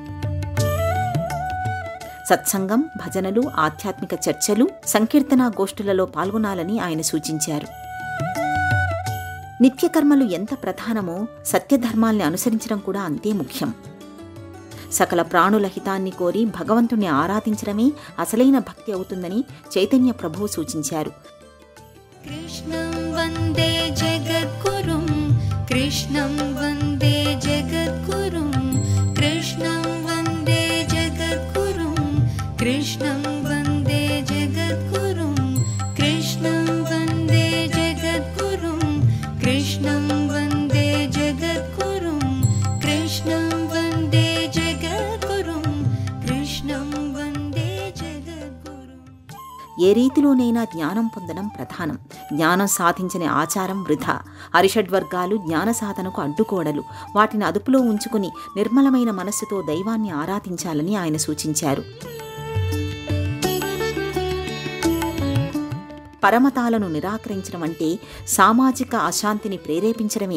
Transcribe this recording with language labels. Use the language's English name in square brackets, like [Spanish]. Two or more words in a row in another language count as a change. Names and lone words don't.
[Telugu] సత్సంగం, భజనలు, ఆధ్యాత్మిక చర్చలు, సంకీర్తనా గోష్ఠులలో పాల్గొనాలని ఆయన సూచించారు. నిత్యకర్మలు ఎంత ప్రధానమో సత్యధర్మాల్ని అనుసరించడం కూడా అంతే ముఖ్యం. సకల ప్రాణుల హితాన్ని కోరి భగవంతుణ్ణి ఆరాధించడమే అసలైన భక్తి అవుతుందని చైతన్య ప్రభువు సూచించారు. [Sanskrit] कृष्णं वन्दे जगद्गुरुं कृष्णं वन्दे जगद्गुरुं कृष्णं वन्दे जगद्गुरुं कृष्णं वन्दे जगद्गुरुं कृष्णं वन्दे जगद्गुरुं कृष्णं वन्दे जगद्गुरुं कृष्णं वन्दे जगद्गुरुं कृष्णं वन्दे जगद्गुरुं. [Telugu] ఏ రీతిలోనైనా జ్ఞానం పొందడం ప్రధానం. జ్ఞానం సాధించని ఆచారం వృధా. అరిషడ్వర్గాలు జ్ఞాన సాధనకు అడ్డుకోడలు. వాటిని అదుపులో ఉంచుకుని నిర్మలమైన మనస్సుతో దైవాన్ని ఆరాధించాలని ఆయన సూచించారు. పరమతాలను నిరాకరించడం అంటే సామాజిక అశాంతిని ప్రేరేపించడమే.